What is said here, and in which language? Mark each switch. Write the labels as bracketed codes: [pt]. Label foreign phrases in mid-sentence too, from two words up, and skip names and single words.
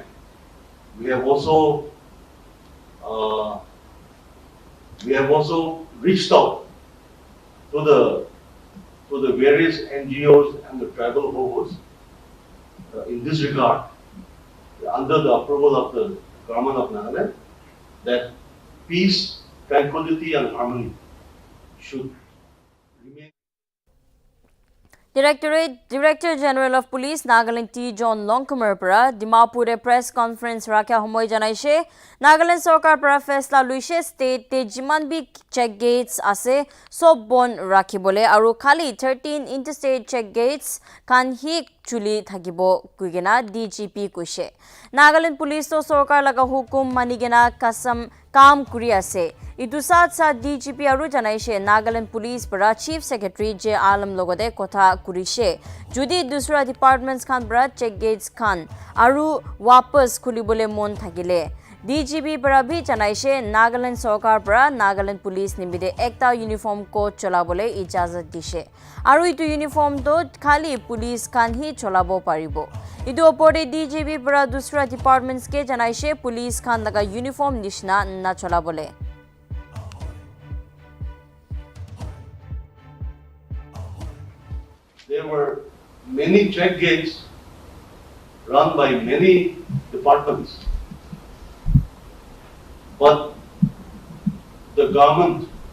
[en] We have also reached out to the various NGOs and the tribal hovos in this regard, under the approval of the Government of Nagaland, that peace, tranquility and harmony should remain. [nag] Director General of Police Nagaland T John Longkumar para Dimapur press conference rakha homoy janaishe Nagaland Sarkar para faisla luise state te jiman bi check gates ase sob bon rakhibole aru khali 13 interstate check gates kan hi chuli thakibo kuigena DGP kuise. Nagaland Police to Sarkar laga hukum manigena kasam काम kuri ase. Itu साथ DGP aru janaishe Nagaland Police para Chief Secretary J Alam logode kotha kurishe judi dusra departments khan para check gates khan aru wapas khulibole mon thakile DGP para bhi janaishe Nagaland Sarkar para Nagaland Police nimide ekta uniform code cholabole ijazat dishe aru itu uniform to khali police khan hi cholabo paribo. Itu opore DGP para dusra departments ke janaishe police khan laga uniform nishna na cholabole. [en] There were many check gates run by many departments, but the government